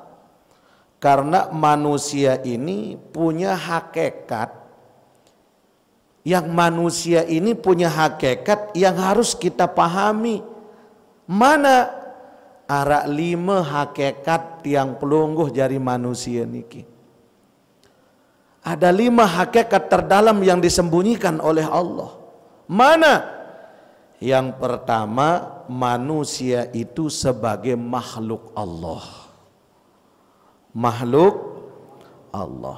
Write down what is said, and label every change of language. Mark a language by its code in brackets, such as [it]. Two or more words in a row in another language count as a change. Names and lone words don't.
[id] Karena manusia ini punya hakikat. Yang manusia ini punya hakikat yang harus kita pahami. Mana arak 5 hakikat yang pelungguh jari manusia niki? Ada 5 hakikat terdalam yang disembunyikan oleh Allah. Mana? Yang pertama, manusia itu sebagai makhluk Allah. Makhluk Allah.